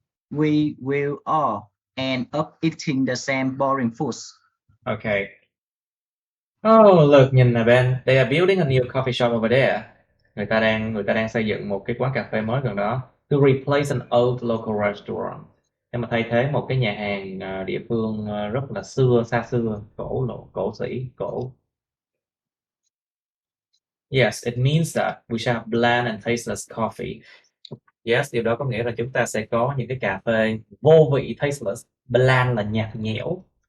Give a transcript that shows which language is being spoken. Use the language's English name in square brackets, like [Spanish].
[English] we will all end up eating the same boring foods. Okay. Oh, look, [Vietnamese] nhìn nè [English] Ben. They are building a new coffee shop over there. [Vietnamese] Người ta đang xây dựng một cái quán cà phê mới gần đó. [English] To replace an old local restaurant. [Vietnamese] Để mà thay thế một cái nhà hàng địa phương rất là xa xưa, cổ sĩ. [English] Yes, it means that we shall have bland and tasteless coffee. [Vietnamese] Yes, điều đó có nghĩa là chúng ta sẽ có những cái cà phê vô vị, tasteless. Bland là nhạt nhẽo.